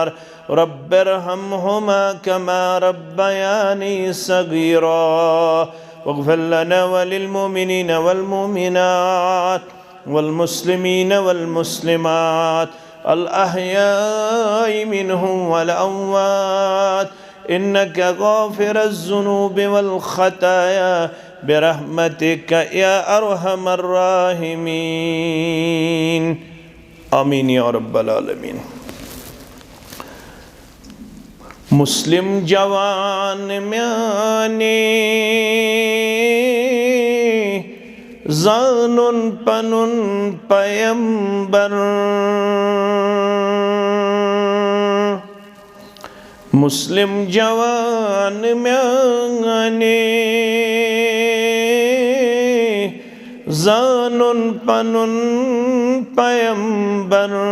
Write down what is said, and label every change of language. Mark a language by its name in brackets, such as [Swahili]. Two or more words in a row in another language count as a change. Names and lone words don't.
[Arabic] رب ارحمهما كما ربياني صغيرا واغفر لنا وللمؤمنين والمؤمنات والمسلمين والمسلمات الأحياء منهم والأموات إنك غافر الذنوب والخطايا برحمتك يا أرحم الراحمين. آمين يا رب العالمين. [Kashmiri] मुस्लिम जवान म्याने ज़ानुन पनुन पैगंबर। मुस्लिम जवान म्याने ज़ानुन पनुन पैगंबर।